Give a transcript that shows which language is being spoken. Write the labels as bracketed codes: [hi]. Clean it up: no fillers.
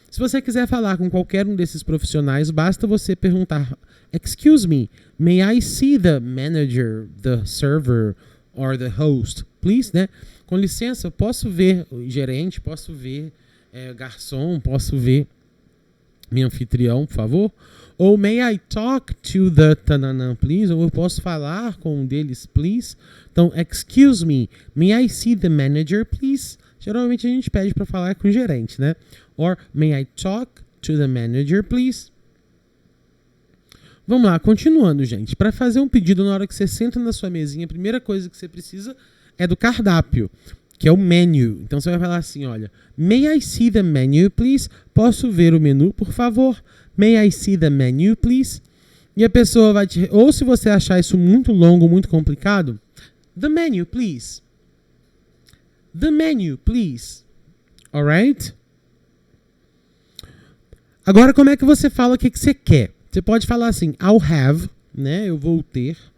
[pt] Se você quiser falar com qualquer um desses profissionais, basta você perguntar: [en] Excuse me, may I see the manager, the server or the host, please? Né? [pt] Com licença, eu posso ver o gerente, posso ver garçom, posso ver meu anfitrião, por favor? [en] Ou may I talk to the tanana, please? [pt] Ou eu posso falar com um deles, please? [en] Então, excuse me, may I see the manager, please? [pt] Geralmente a gente pede para falar com o gerente, né? [en] Or, may I talk to the manager, please? [pt] Vamos lá, continuando, gente. Para fazer um pedido na hora que você senta na sua mesinha, a primeira coisa que você precisa é do cardápio, que é o menu. Então você vai falar assim, olha, [en] may I see the menu, please? [pt] Posso ver o menu, por favor? [en] May I see the menu, please? [pt] E a pessoa vai te... Ou se você achar isso muito longo, muito complicado, [en] the menu, please. The menu, please. Alright? [pt] Agora, como é que você fala o que você quer? Você pode falar assim, [en] I'll have, [pt] né? Eu vou ter.